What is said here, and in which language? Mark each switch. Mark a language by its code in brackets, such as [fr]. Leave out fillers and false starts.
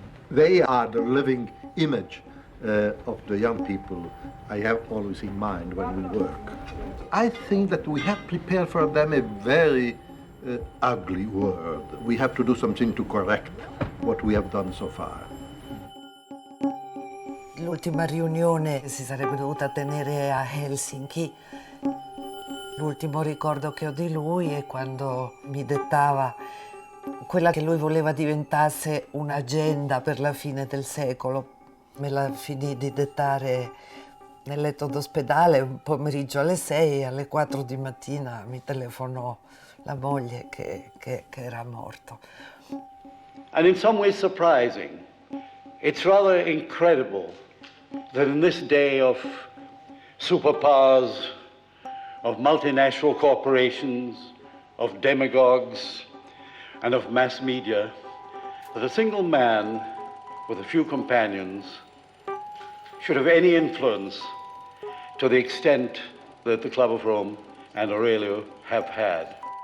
[en] They are the living image of the young people I have always in mind when we work. I think that we have prepared for them a very ugly world. We have to do something to correct what we have done so far. [it] L'ultima riunione si sarebbe dovuta tenere a Helsinki. L'ultimo ricordo che ho di lui è quando mi dettava quella che lui voleva diventasse un'agenda per la fine del secolo. Me la finì di dettare nel letto d'ospedale un pomeriggio alle 6, alle 4 di mattina mi telefonò la moglie che era morto. [en] And in some ways surprising, it's rather incredible that in this day of superpowers, of multinational corporations, of demagogues, and of mass media, that a single man with a few companions should have any influence to the extent that the Club of Rome and Aurelio have had.